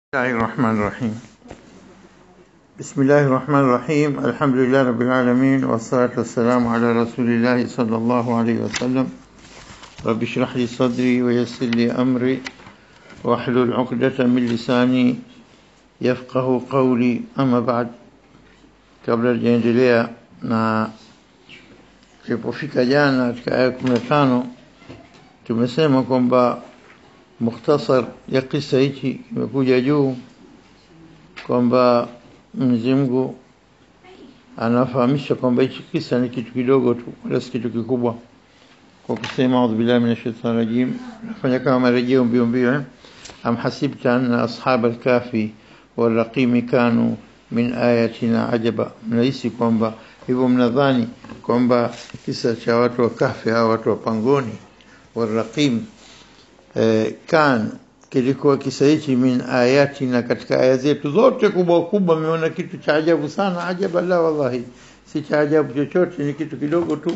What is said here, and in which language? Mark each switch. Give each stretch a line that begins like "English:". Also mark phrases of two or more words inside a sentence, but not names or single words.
Arabic: الله الرحمن الرحيم. بسم الله الرحمن الرحيم. الحمد لله رب العالمين، والصلاة والسلام على رسول الله صلى الله عليه وسلم. رب اشرح لي صدري ويسر لي أمري واحلل عقدة من لساني يفقه قولي. أما بعد،
Swahili: kabla tujaendelea na tulipofika jana katika aya 15 tumesema kwamba mukhtasar ya kisa hichi kimekuja juu kwamba Mwenyezi Mungu anafahamisha kwamba hichi kisa ni kitu kidogo tu, wala si kitu kikubwa, kwa kusema
Arabic: أعوذ بالله من الشيطان الرجيم.
Swahili: Nafanya kama marejeo mbio
Arabic: أم حسبت أن أصحاب الكهف والرقيم كانوا من آياتنا عجبا.
Swahili: Mnahisi kwamba hivyo, mnadhani kwamba kisa cha watu wa Kahfi au watu wa pangoni wal-raqim kan kilikuwa kisa hichi
Arabic: من آياتنا,
Swahili: katika aya zetu zote kubwa kubwa. Mmeona kitu cha ajabu sana? Ajaba la, wallahi si cha ajabu chochote, ni kitu kidogo tu.